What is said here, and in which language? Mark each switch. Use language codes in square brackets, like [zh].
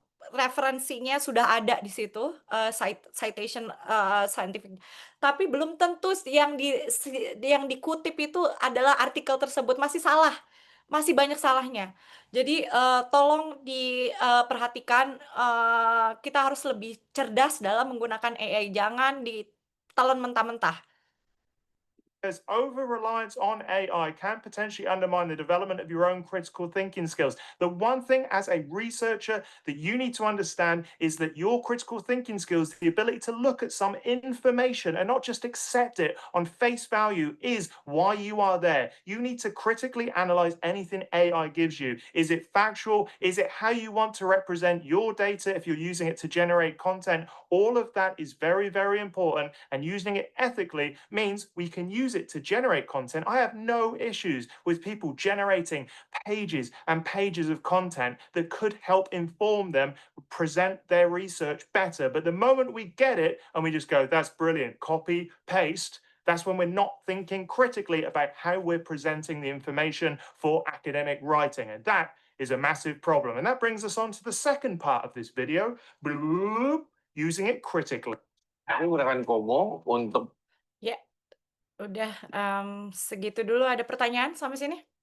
[id] referensinya sudah ada di situ, citation, scientific, tapi belum tentu yang dikutip itu adalah artikel tersebut, masih salah, masih banyak salahnya. Jadi, tolong diperhatikan, kita harus lebih cerdas dalam menggunakan AI, jangan ditelan mentah-mentah. [en] Because over reliance on AI can potentially undermine the development of your own critical thinking skills. The one thing as a researcher that you need to understand is that your critical thinking skills, the ability to look at some information and not just accept it on face value, is why you are there. You need to critically analyze anything AI gives you. Is it factual? Is it how you want to represent your data if you're using it to generate content? All of that is very, very important, and using it ethically means we can use it to generate content. I have no issues with people generating pages and pages of content that could help inform them, present their research better. But the moment we get it and we just go, that's brilliant, copy, paste, that's when we're not thinking critically about how we're presenting the information for academic writing. And that is a massive problem. And that brings us on to the second part of this video, using it critically. [id] Ini menggunakan Komo untuk Ya, udah, segitu dulu. Ada pertanyaan sampai sini?